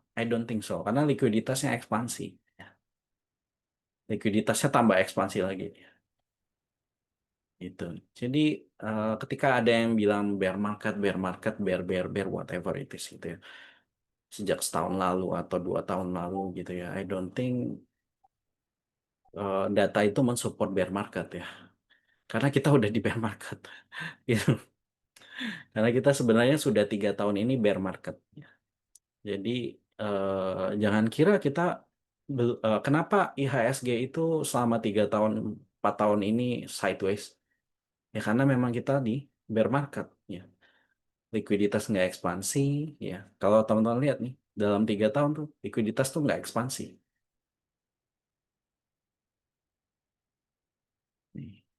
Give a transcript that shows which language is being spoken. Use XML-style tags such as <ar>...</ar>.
<en>I don't think so</en> <id>karena likuiditasnya ekspansi ya. Likuiditasnya tambah ekspansi lagi gitu. Jadi ketika ada yang bilang bear market,</id> <en>bear whatever it is</en> <id>gitu ya. Sejak setahun lalu atau 2 tahun lalu gitu ya.</id> <en>I don't think</en> <id>data itu mensupport bear market ya. Karena kita udah di bear market. Gitu. Karena kita sebenarnya sudah 3 tahun ini bear market. Jadi jangan kira kita kenapa IHSG itu selama 3 tahun 4 tahun ini sideways ya karena memang kita di bear market ya likuiditas nggak ekspansi ya kalau teman-teman lihat nih dalam 3 tahun tuh likuiditas tuh nggak ekspansi nih.</id>